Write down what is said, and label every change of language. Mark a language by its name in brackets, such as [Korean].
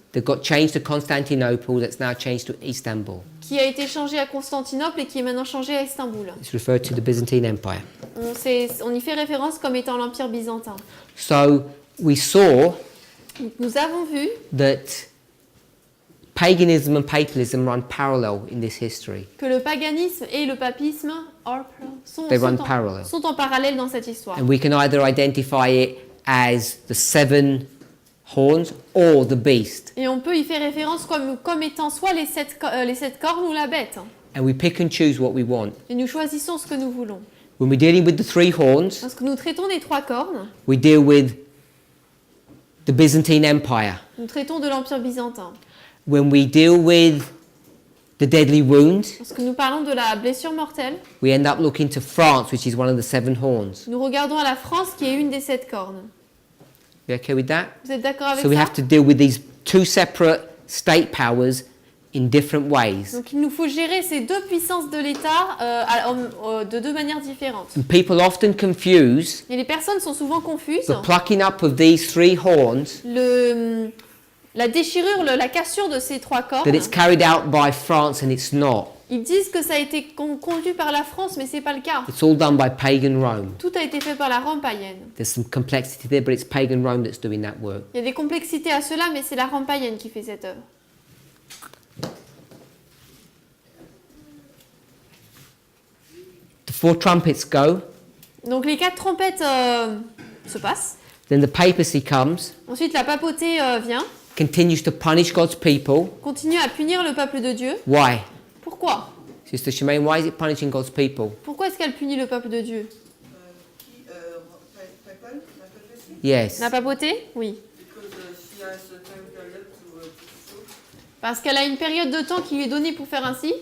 [English] that got changed to Constantinople that's now changed to Istanbul. [French] qui a été changée à Constantinople et qui est maintenant changée à Istanbul. [English] It's referred to the Byzantine Empire. [French] On y fait référence comme étant l'Empire byzantin. [English] So we saw [French] Donc, nous avons vu [English] that paganism and papalism run parallel in this history. [French] que le paganisme et le papisme [English] They run parallel. [French] sont en parallèle dans cette histoire. [English] And we can either identify it as the 7 horns or the beast. [French] Et on peut y faire référence comme étant soit les 7 cornes ou la bête. [English] And we pick and choose what we want. [French] Et nous choisissons ce que nous voulons. [English] When we're dealing with the 3 horns, [French] Lorsque nous traitons des 3 cornes, [English] we deal with the Byzantine Empire. [French] nous traitons de l'Empire byzantin. [English] When we deal with the deadly wounds, [French] Lorsque nous parlons de la blessure mortelle, [English] we end up looking to France, which is one of the 7 horns. [French] nous regardons à la France qui est une des 7 cornes. [English] You okay with that? [French] Vous êtes d'accord avec [English] So we [French] ça? [English] have to deal with these 2 separate state powers in different ways. [French] Donc il nous faut gérer ces 2 puissances de l'État de 2 manières différentes. [English] And people often confuse [French] Et les personnes sont souvent confuses. [English] the plucking up of these 3 horns, [French] La déchirure, la cassure de ces 3 cornes, [English] that it's carried out by France, and it's not. [French] ils disent que ça a été conduit par la France, mais c'est pas le cas. [English] It's all done by pagan Rome. [French] Tout a été fait par la Rome païenne. [English] There's some complexity there, but it's pagan Rome that's doing that work. [French] Il y a des complexités à cela, mais c'est la Rome païenne qui fait cette œuvre. [English] The 4 trumpets go, [French] Donc les 4 trompettes se passent. [English] then the papacy comes, [French] Ensuite la papauté vient, [English] continues to punish God's people. [French] continue à punir le peuple de Dieu. [English] Why? [French] Pourquoi? [English] Sister Shemaine, why is it punishing God's people? [French] Pourquoi est-ce qu'elle punit le peuple de Dieu? Papal, la papauté? [English] Yes. [French] La papauté? Oui. [English] Because she has a time period to show [French] Parce qu'elle a une période de temps qui lui est donnée pour faire ainsi,